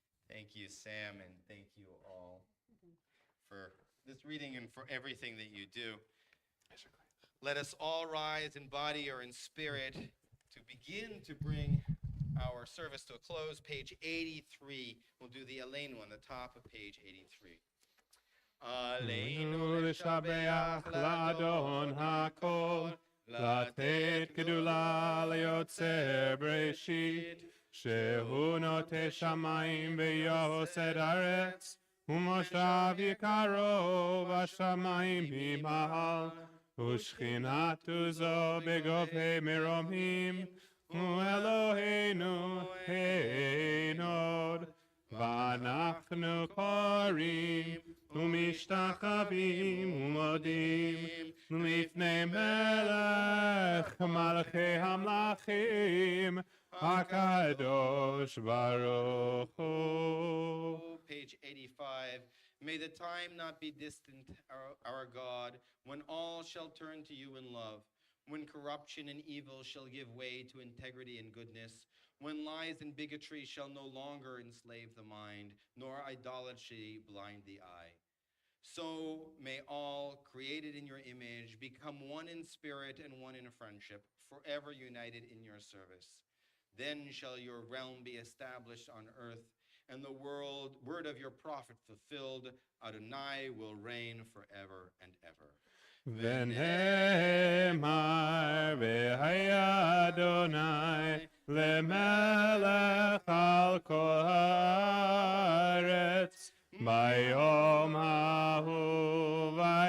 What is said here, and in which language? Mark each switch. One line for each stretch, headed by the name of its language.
English: Thank you, Sam, and thank you all for this reading and for everything that you do. Let us all rise in body or in spirit to begin to bring our service to a close. Page 83. We'll do the Aleinu on the top of page 83.
Hebrew: Aleinu לשבח לאדון הכל, לתת גדולה ליוצר בראשית, שהוא נוטה שמיים ויוסד ארץ, ומושב יקרו בשמיים ממעל, ושכינתו זו בגופי מרומים, ואלוהינו אין עוד, ואנחנו קוראים ומשתחווים ומודים לפני מלך מלכי המלכים הקדוש ברוך הוא.
English: Page 85. May the time not be distant, our God, when all shall turn to you in love, when corruption and evil shall give way to integrity and goodness, when lies and bigotry shall no longer enslave the mind, nor idolatry blind the eye. So may all created in your image become one in spirit and one in friendship, forever united in your service. Then shall your realm be established on earth, and the word of your prophet fulfilled. Adonai will reign forever and ever.
Hebrew: ונאמר והיה אדוני למלך על כל הארץ ביום ההוא